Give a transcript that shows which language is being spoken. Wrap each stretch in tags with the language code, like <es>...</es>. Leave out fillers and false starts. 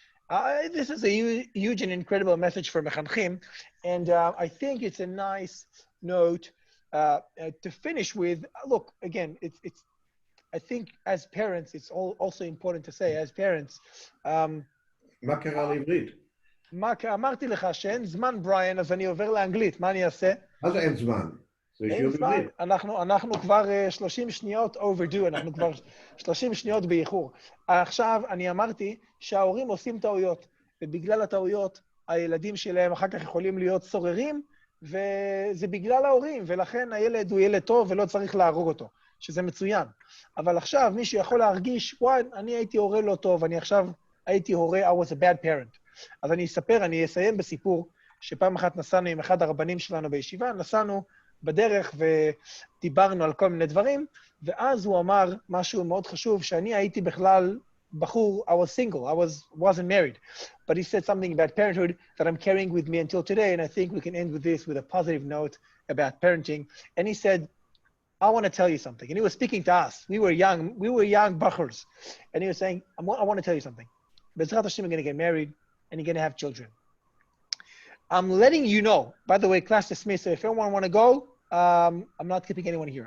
<en>This is a huge and incredible message for Mechanchim, and I think it's a nice note to finish with. Look, again, it's. I think as parents, it's also important to say, as parents,</en> <he>מה קרה לעברית? אמרתי לך שאין זמן, בריאן, אז אני עובר לאנגלית, מה אני אעשה? מה זה אין זמן? זה אין שיעור זמן, בעברית. אנחנו כבר 30 שניות overdue, אנחנו כבר 30 שניות באיחור. עכשיו, אני אמרתי שההורים עושים טעויות, ובגלל הטעויות, הילדים שלהם אחר כך יכולים להיות סוררים, וזה בגלל ההורים, ולכן הילד הוא ילד טוב ולא צריך להרוג אותו, שזה מצוין. אבל עכשיו מישהו יכול להרגיש, וואי, אני הייתי הורה לא טוב, אני עכשיו הייתי הורה, I was a bad parent. אז אני אסיים בסיפור, שפעם אחת נסענו עם אחד הרבנים שלנו בישיבה, נסענו בדרך ודיברנו על כל מיני דברים, ואז הוא אמר משהו מאוד חשוב, שאני הייתי בכלל בחור, I was single, wasn't married.</he> <en>But he said something about parenthood that I'm carrying with me until today, and I think we can end with this with a positive note about parenting. And he said, I want to tell you something. And he was speaking to us. We were young bachurs. And he was saying, I want to tell you something. Bezrat Hashem, you're going to get married, and you're going to have children. I'm letting you know, by the way, class dismissed, so if anyone want to go, I'm not keeping anyone here.</en>